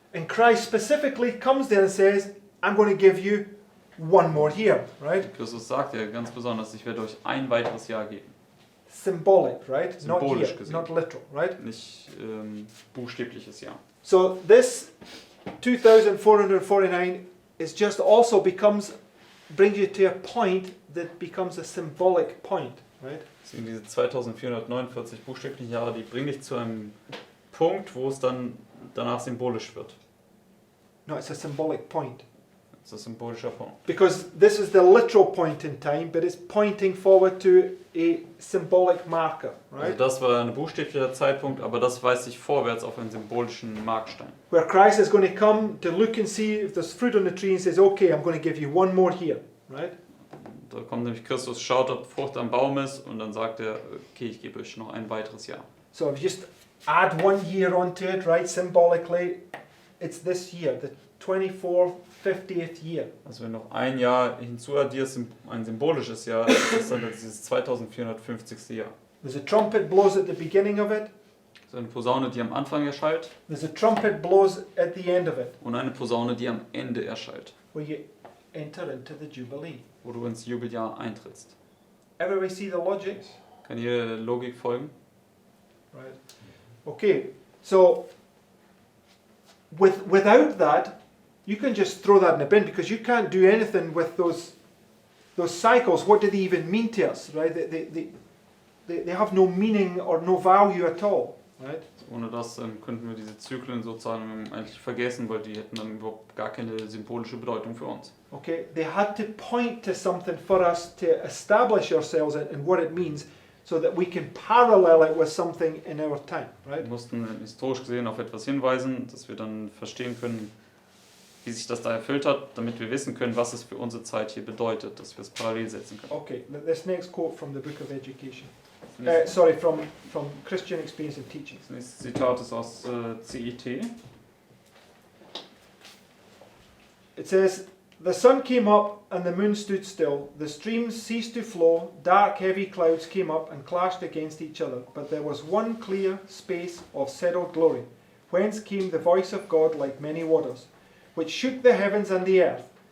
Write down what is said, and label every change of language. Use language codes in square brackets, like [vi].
[en] And Christ specifically comes there and says, I'm going to give you one more year, right? [de] Christus sagt ja ganz besonders, ich werde euch ein weiteres Jahr geben. [en] Symbolic, right? Not [de] Symbolisch [en] year, [de] gesehen. [en] not literal, right? [de] Nicht buchstäbliches Jahr. [en] So this 2449 is just also brings you to a point that becomes a symbolic point, right? [de] Deswegen diese 2449 buchstäblichen Jahre, die bringen dich zu einem Punkt, wo es dann danach symbolisch wird. [en] No, it's a symbolic point. [de] Das ist ein symbolischer Punkt. [en] Because this is the literal point in time, but it's pointing forward to a symbolic marker, [de] Also [en] right? [de] das war ein buchstäblicher Zeitpunkt, aber das weist sich vorwärts auf einen symbolischen Markstein. [en] Where Christ is going to come to look and see if there's fruit on the tree and says, okay, I'm going to give you one more here, right? [de] Da kommt nämlich Christus, schaut, ob Frucht am Baum ist und dann sagt er, okay, ich gebe euch noch ein weiteres Jahr. [en] So if you just add 1 year onto it, right, symbolically, it's this year, the 2450th year. [de] Also wenn noch ein Jahr hinzuaddierst, ein symbolisches Jahr, ist das dann dieses 2450. Jahr. [en] There's a trumpet blows at the beginning of it. [de] Das ist eine Posaune, die am Anfang erschallt [en] There's a trumpet blows at the end of it, [de] und eine Posaune, die am Ende erschallt, [en] where you enter into the Jubilee. [de] wo du ins Jubeljahr eintrittst. [en] Everybody see the logic? [de] Kann ihr Logik folgen? [en] Right. Okay, so without that, you can just throw that in the bin because you can't do anything with those cycles. What do they even mean to us, right? They have no meaning or no value at all, right? [de] Ohne das könnten wir diese Zyklen sozusagen eigentlich vergessen, weil die hätten dann überhaupt gar keine symbolische Bedeutung für uns. [en] Okay, they had to point to something for us to establish ourselves in what it means, so that we can parallel it with something in our time, right? [de] Wir mussten historisch gesehen auf etwas hinweisen, dass wir dann verstehen können, wie sich das da erfüllt hat, damit wir wissen können, was es für unsere Zeit hier bedeutet, dass wir es parallel setzen können. [en] Okay, this next quote from the Book of Education. [de] Das [en] From Christian Experience and Teaching. [de] nächste Zitat ist aus CET. [en] It says, "The sun came up and the moon stood still. The streams ceased to flow. Dark, heavy clouds came up and clashed against each other. But there was one clear space of settled glory, whence came the voice of God like many waters, which shook the heavens and the earth.